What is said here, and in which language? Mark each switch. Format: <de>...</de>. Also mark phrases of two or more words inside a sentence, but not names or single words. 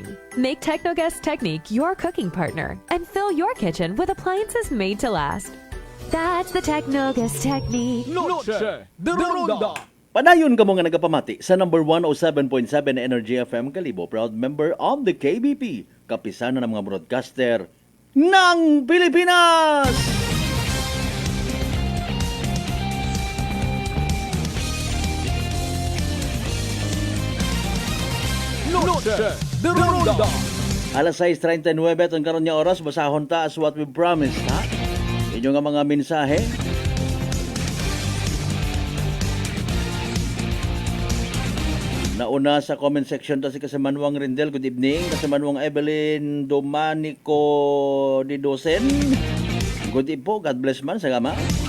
<en>Make Technogas Technique your cooking partner and fill your kitchen with appliances made to last. That's the Technogas Technique. Noche de Ronda.</en> <akl>Padayon ka mo nga nagapamati sa number 107.7 Energy FM Kalibo,</akl> <en>proud member of the KBP, kapisanan ng mga broadcaster ng Pilipinas! Noche de Ronda.</en> <akl>Alas 6:39 ang karon niya oras, basahon ta</akl> <en>as what we promised,</en> <akl>ha? Inyo nga mga mensahe. Nauna sa</akl> <en>comment section</en> <akl>ta si Kasamanwang Rindel,</akl> <en>good evening. Kasamanwang Evelyn Domanico Didosen, good evening po, God bless man, sagama.</en>